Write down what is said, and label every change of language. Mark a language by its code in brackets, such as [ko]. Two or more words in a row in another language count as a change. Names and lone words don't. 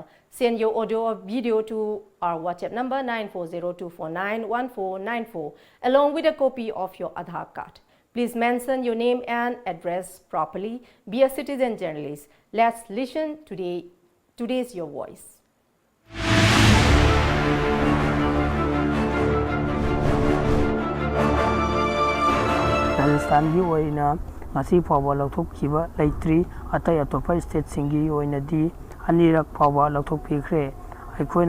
[en] Send your audio or video to our WhatsApp number 9402491494 along with a copy of your Aadhaar card. Please mention your name and address properly. Be a citizen journalist. Let's listen to today's Your Voice. [mni] Rajasthan oina ngasi phawa lauthokhiba leitri atai atopa state singi oina di anirak phawa lauthokpikhre aikoina